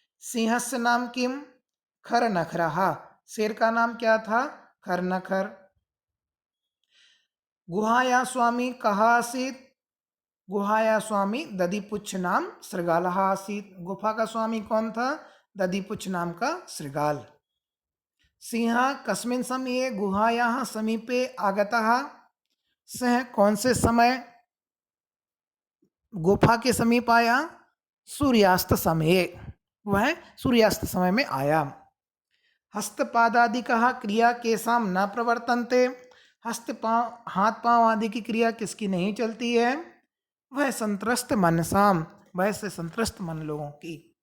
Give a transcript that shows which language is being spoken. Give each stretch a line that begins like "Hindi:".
Sanskrit: सिंहस्य नाम किम, खर नखरः।
Hindi: शेर का नाम क्या था,
Sanskrit: खर नखर। गुहाया स्वामी कहा आसीत, गुहाया स्वामी दधिपुच्छ नाम शृगालः आसीत।
Hindi: गुफा का स्वामी कौन था, दधिपुच्छ नाम का शृगाल।
Sanskrit: सिंह कस्मिन् समये गुहायाः समीपे आगतः।
Hindi: सिंह कौन से समय गुफा के समीप आया, सूर्यास्त समय, वह सूर्यास्त समय में आया।
Sanskrit: हस्तपादादिकः क्रिया केसाम न प्रवर्तन्ते।
Hindi: हस्त पांव, हाथ पांव आदि की क्रिया किसकी नहीं चलती है, वह
Sanskrit: संत्रस्त मनसाम,
Hindi: वह से संत्रस्त मन लोगों की।